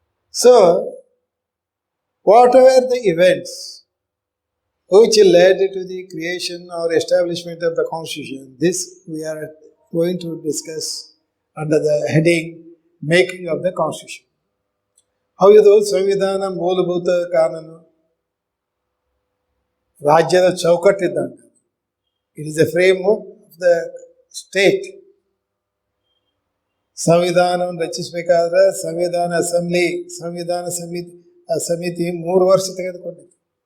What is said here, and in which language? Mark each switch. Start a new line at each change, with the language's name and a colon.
English: So, whatever the events which led to the creation or establishment of the Constitution, this we are going to discuss under the heading Making of the Constitution.
Kannada: ಹೌದು, ಸಂವಿಧಾನ ಮೂಲಭೂತ ಕಾನೂನು ರಾಜ್ಯದ ಚೌಕಟ್ಟಿದ್ದಂತೆ.
English: It is a framework of the state.
Kannada: ಸಂವಿಧಾನವನ್ನು ರಚಿಸಬೇಕಾದ್ರೆ ಸಂವಿಧಾನ assembly, ಸಂವಿಧಾನ ಸಮಿತಿ 3 ವರ್ಷ ತೆಗೆದುಕೊಂಡಿತ್ತು.